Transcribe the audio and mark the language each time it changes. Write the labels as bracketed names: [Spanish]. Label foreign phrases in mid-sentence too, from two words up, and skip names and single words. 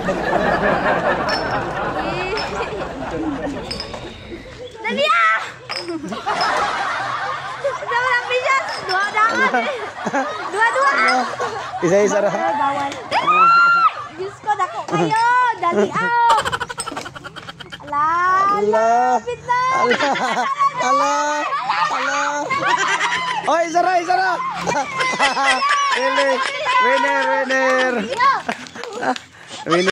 [Cebuano] Dali ah! Sama lang, Precious! Dua-dua! Isa-isa ra. Bawal. Diyos ko, dako kayo! Dali ah! Ala! Ala. Lapit na! Ala. Ala. Oh, isa ra, isa ra. [English] Winner, winner. Winner.